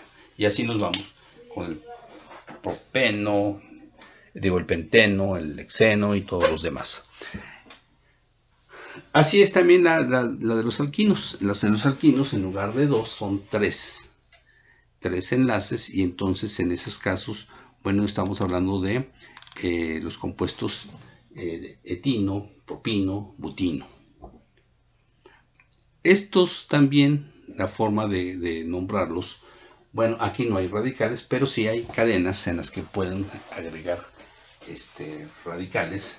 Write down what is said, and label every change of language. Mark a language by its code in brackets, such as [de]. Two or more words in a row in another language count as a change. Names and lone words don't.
[es] Y así nos vamos con el propeno, el penteno, el hexeno y todos los demás. Así es también la de los alquinos. Los alquinos, en lugar de 2, son 3 enlaces, y entonces en esos casos, bueno, estamos hablando de los compuestos etino, propino, butino. Estos también, la forma de nombrarlos, bueno, aquí no hay radicales, pero sí hay cadenas en las que pueden agregar radicales.